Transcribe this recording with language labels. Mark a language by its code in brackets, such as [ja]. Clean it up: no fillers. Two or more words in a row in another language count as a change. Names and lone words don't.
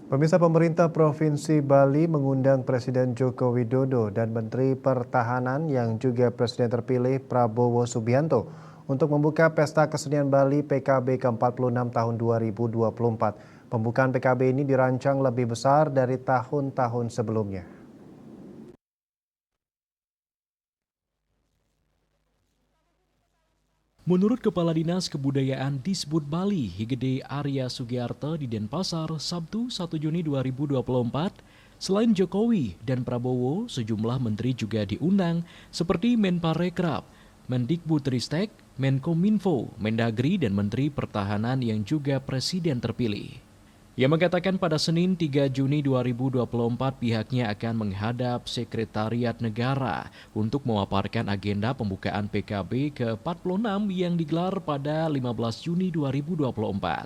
[id] Pemirsa, pemerintah Provinsi Bali mengundang Presiden Joko Widodo dan Menteri Pertahanan yang juga Presiden terpilih Prabowo Subianto untuk membuka Pesta Kesenian Bali PKB ke-46 tahun 2024. Pembukaan PKB ini dirancang lebih besar dari tahun-tahun sebelumnya. Menurut Kepala Dinas Kebudayaan Disbud Bali, Higede Arya Sugiarto di Denpasar, Sabtu 1 Juni 2024, selain Jokowi dan Prabowo, sejumlah menteri juga diundang seperti Menparekraf, Mendikbudristek, Menkominfo, Mendagri, dan Menteri Pertahanan yang juga Presiden terpilih. Ia mengatakan pada Senin 3 Juni 2024 pihaknya akan menghadap Sekretariat Negara untuk memaparkan agenda pembukaan PKB ke-46 yang digelar pada 15 Juni 2024.